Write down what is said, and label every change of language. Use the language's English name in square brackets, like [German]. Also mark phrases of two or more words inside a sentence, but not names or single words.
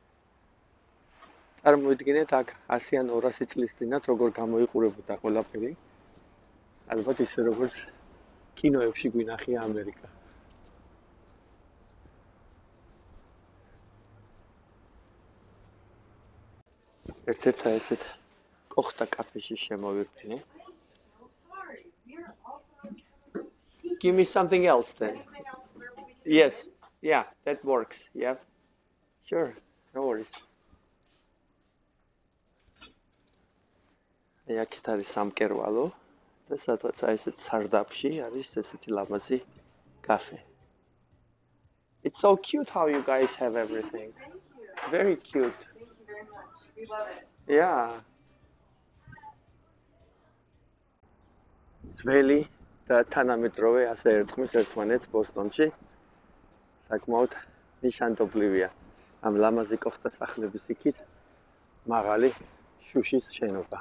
[Georgian] წარმოიდგინეთ აქ 100 ან 200 წლის წინათ როგორ გამოიყურებოდა ყველაფერი. ალბათ ისე როგორც კინოებში გვინახია ამერიკა. ერთ-ერთ ესეთ კოხტა კაფეში შემოვირფინე. [English] Give me something else then. Yes. Yeah, that works. Yeah. Sure. No worries. [Georgian] აქეთ არის სამკერვალო და სადღაც ესეთ სარდაფში არის ესეთი ლამაზი კაფე. [English] It's so cute how you guys have everything. Very cute. Thank you very much. We love it. Yeah. [Georgian] ძველი და თანამედროვე ასე ერწყმის ერთმანეთს ბოსტონში. საკმაოდ ნიშანდობლივია ამ ლამაზი კოხტა სახლების იქით მაღალი შუშის შენობა.